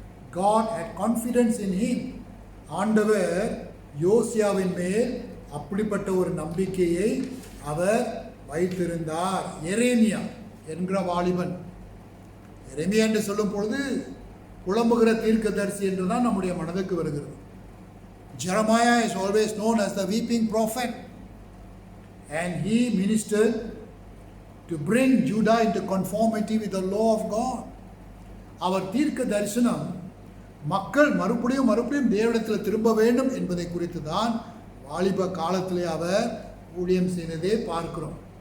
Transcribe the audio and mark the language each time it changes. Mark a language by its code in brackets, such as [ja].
[en] God had confidence in him. [ta] ஆண்டவர் யோசியாவின் மேல் அப்படிப்பட்ட ஒரு நம்பிக்கையை அவர் வைத்திருந்தார். எரேமியா என்கிற வாலிபன், எரேமியா என்று சொல்லும் பொழுது புலம்புகிற தீர்க்கதரிசி என்று தான் நம்முடைய மனதுக்கு வருகிறது. [en] Jeremiah is always known as the weeping prophet, and he ministered to bring Judah into conformity with the law of God. [ta] அவர் தீர்க்க தரிசனம் மக்கள் மறுபடியும் தேவனிடத்தில் திரும்ப வேண்டும் என்பதை குறித்து தான் வாலிப காலத்திலே அவர் ஊழியம் செய்ததே பார்க்கிறோம்.